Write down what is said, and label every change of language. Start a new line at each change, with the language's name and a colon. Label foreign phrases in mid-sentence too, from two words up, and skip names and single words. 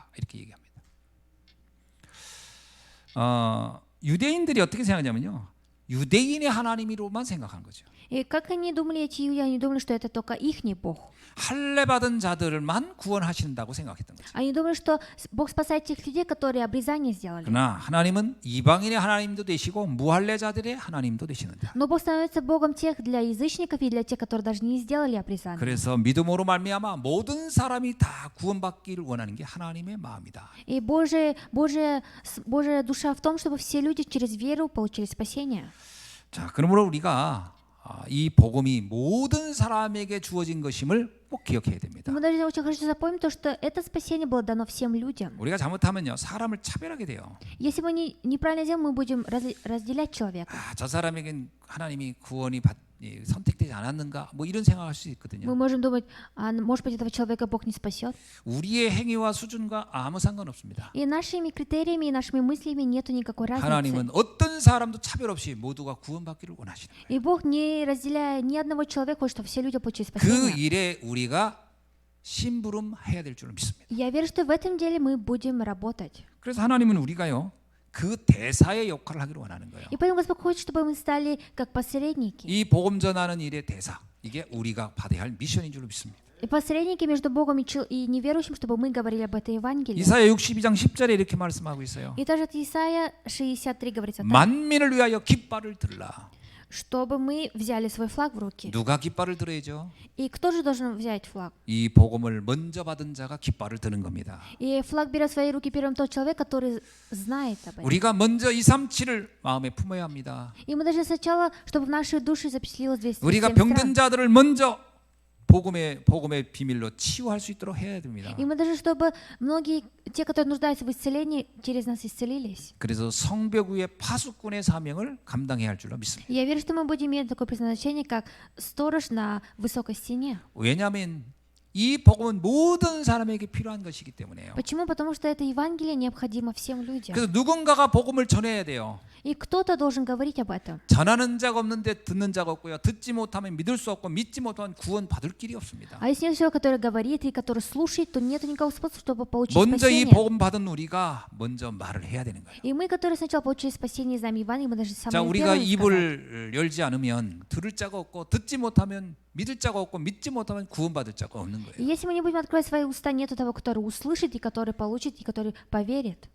Korean: 이렇게 얘기합니다. 유대인들이 어떻게 생각하냐면요, 유대인의 하나님으로만 생각한 거죠.
Russian: И как они думали, эти иудеи, они думали, что это только ихний Бог.
Korean: 할례 받은 자들만 구원하신다고 생각했던 거죠.
Russian: Они думали, что Бог спасает тех людей, которые обрезание сделали.
Korean: 그러나 하나님은 이방인의 하나님도 되시고 무할례자들의 하나님도 되시는데,
Russian: Но Бог становится Богом тех для язычников и для тех, которые даже не сделали обрезание.
Korean: 그래서 믿음으로 말미암아 모든 사람이 다 구원받기를 원하는 게 하나님의 마음이다.
Russian: И Божья душа в том, чтобы все люди через веру получили спасение.
Korean: 자, 그러므로 우리가 이 복음이 모든 사람에게 주어진 것임을 꼭 기억해야 됩니다.
Russian: Мы должны очень хорошо запомнить то, что это спасение было дано всем людям.
Korean: 우리가 잘못하면요, 사람을 차별하게 돼요.
Russian: Если мы неправильно делаем, мы будем разделять человека.
Korean: 저 사람에겐 하나님이 구원이 선택되지 않았는가, 뭐 이런 생각할 수 있거든요.
Russian: Мы можем думать, может быть, этого человека Бог не спасет.
Korean: 우리의 행위와 수준과 아무 상관없습니다.
Russian: И нашими критериями, и нашими мыслями нету никакой разницы.
Korean: 하나님은 어떤 사람도 차별 없이 모두가 구원받기를 원하시는 거예요.
Russian: И Бог, не разделяя ни одного человека, хочет, чтобы все люди получили
Korean: 그
Russian: спасение.
Korean: 일에 우리가 심부름해야 될 줄 믿습니다.
Russian: Я верю, что в этом деле мы будем работать.
Korean: 그래서 하나님은 우리가요, 그 대사의 역할을 하기를 원하는 거예요.
Russian: И поэтому Господь хочет, чтобы мы стали как посредники.
Korean: 이 복음 전하는 일의 대사, 이게 우리가 받아야 할 미션인 줄 믿습니다.
Russian: И посредники между Богом и неверующим, чтобы мы говорили об этой Евангелии.
Korean: 이사야 62장 10절에 이렇게 말씀하고 있어요.
Russian: И также от Исаия 63 говорится так,
Korean: 만민을 위하여 깃발을 들라.
Russian: чтобы мы взяли свой флаг в руки.
Korean: 누가 깃발을 들어야죠?
Russian: И кто же должен взять флаг?
Korean: 이 복음을 먼저 받은 자가 깃발을 드는 겁니다.
Russian: И флаг берет в свои руки первым тот человек, который знает об этом.
Korean: 우리가 먼저 237을 마음에 품어야 합니다.
Russian: И мы должны сначала, чтобы в нашей душе запечатлелось 207
Korean: 우리가
Russian: стран.
Korean: 병든 자들을 먼저 복음의 비밀로 치유할 수 있도록 해야 됩니다.
Russian: И мы должны, чтобы многие, те, которые нуждаются в исцелении, через нас исцелились.
Korean: 그래서 성벽 위의 파수꾼의 사명을 감당해야 할 줄로 믿습니다.
Russian: И я верю, что мы будем иметь такое предназначение, как сторож на высокой стене.
Korean: 왜냐하면 이 복음은 모든 사람에게 필요한 것이기 때문에요.
Russian: Почему? Потому что это Евангелие необходимо всем людям.
Korean: 그래서 누군가가 복음을 전해야 돼요.
Russian: И кто-то должен говорить об этом.
Korean: 전하는 자가 없는데 듣는 자가 없고요. 듣지 못하면 믿을 수 없고 믿지 못하면 구원 받을 길이 없습니다.
Russian: А если нет человека, который говорит и который слушает, то нет никакого способа, чтобы получить
Korean: 먼저 이
Russian: спасение.
Korean: 복음 받은 우리가 먼저 말을 해야 되는 거예요.
Russian: И мы, которые сначала получили спасение из нами Евангелия, мы должны
Korean: 자,
Russian: самые
Korean: 우리가
Russian: первые сказать.
Korean: 입을 열지 않으면 들을 자가 없고 듣지 못하면 믿을 자가 없고 믿지 못하면 구원받을 자가 없는
Russian: И
Korean: 거예요.
Russian: если мы не будем открывать свои уста, нету того, который услышит, и который получит, и который поверит.